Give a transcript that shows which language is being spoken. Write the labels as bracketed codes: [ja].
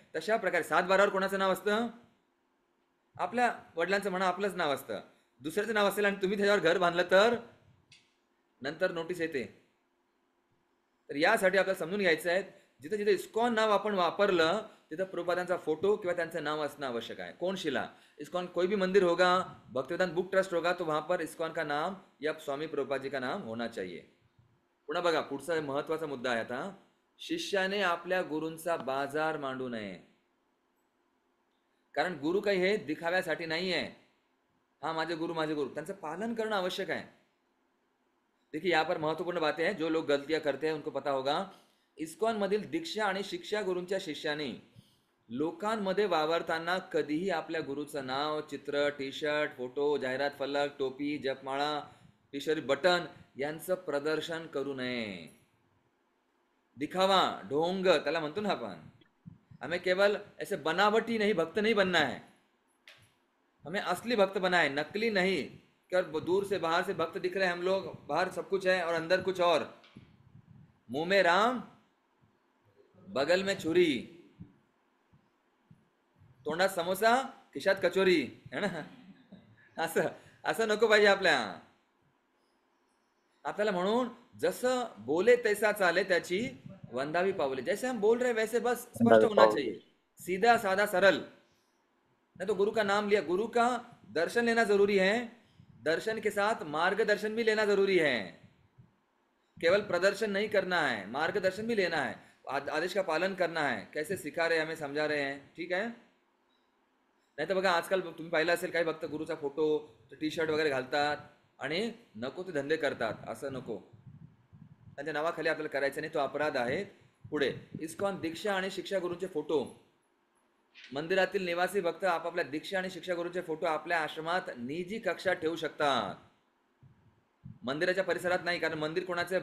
[mr] तशा प्रकारे 7-12वर कोणाचं नाव असतं? आपल्या वडिलांचं म्हणा, आपलंच नाव असतं. दुसऱ्याचं नाव असेल आणि तुम्ही त्याच्यावर घर बांधलं तर नंतर नोटीस येते. तर यासाठी आपल्याला समजून घ्यायचं आहे, जिथे जिथे इस्कॉन नाव आपण वापरलं तिथं प्रभुपादांचा फोटो किंवा त्यांचं नाव असणं आवश्यक आहे. [hi] कौन शिला? इस्कॉन कोई भी मंदिर होगा, भक्तिवेदांत बुक ट्रस्ट होगा, तो वहां पर इस्कॉन का नाम या स्वामी प्रभुपाद जी का नाम होना चाहिए. [mr] पुन्हा बघा पुढचा महत्वाचा मुद्दा आहे आता, शिष्याने आपल्या गुरूंचा बाजार मांडू नये. कारण गुरु काही हे दिखाव्यासाठी नाही आहे. हाँ माझे गुरु, त्यांचं पालन करणं आवश्यक आहे. [hi] देखिए यहाँ पर महत्वपूर्ण बातें हैं, जो लोग गलतियां करते हैं उनको पता होगा. [mr] इस्कॉन मधील दीक्षा आणि शिक्षा गुरूंच्या शिष्याने लोकांमध्ये वावरताना कधीही आपल्या गुरुचं नाव, चित्र, टी शर्ट, फोटो, जाहिरात फलक, टोपी, जपमाळा, टी शर्ट बटन यांचं प्रदर्शन करू नये. दिखावा, ढोंग त्याला म्हणतो ना आपण. [hi] हमें केवल ऐसे बनावटी नहीं भक्त नहीं बनना है, हमें असली भक्त बना है, नकली नहीं. कि दूर से बाहर से भक्त दिख रहे हैं हम लोग, बाहर सब कुछ है और अंदर कुछ और. मुंह में राम बगल में छुरी, [mr] तोंडात समोसा खिशात कचोरी, [hi] है ना. [mr] असं असं नको पाहिजे आपल्याला. म्हणून जसं बोले तैसा चाले त्याची वंदावी पावले. [hi] जैसे हम बोल रहे वैसे बस स्पष्ट होना चाहिए, सीधा साधा सरल. नहीं तो गुरु का नाम लिया, गुरु का दर्शन लेना जरूरी है, दर्शन के साथ मार्गदर्शन भी लेना जरूरी है, केवल प्रदर्शन नहीं करना है, मार्गदर्शन भी लेना है, आदेश का पालन करना है, कैसे सिखा रहे हमें समझा रहे हैं, [mr] ठीक आहे. नाही तर बघा आजकाल तुम्ही पाहिलं असेल काही भक्त गुरुचा फोटो टी शर्ट वगैरे घालतात आणि नको ते धंदे करतात. असं नको, त्यांच्या नावाखाली आपल्याला करायचं नाही, तो अपराध आहे. पुढे इस्कॉन दीक्षा आणि शिक्षा गुरूंचे फोटो, मंदिरातील निवासी भक्त आपापल्या दीक्षा आणि शिक्षा गुरूंचे फोटो आपल्या आश्रमात निजी कक्षात ठेवू शकतात, मंदिराच्या परिसरात नाही. कारण मंदिर कोणाचं आहे?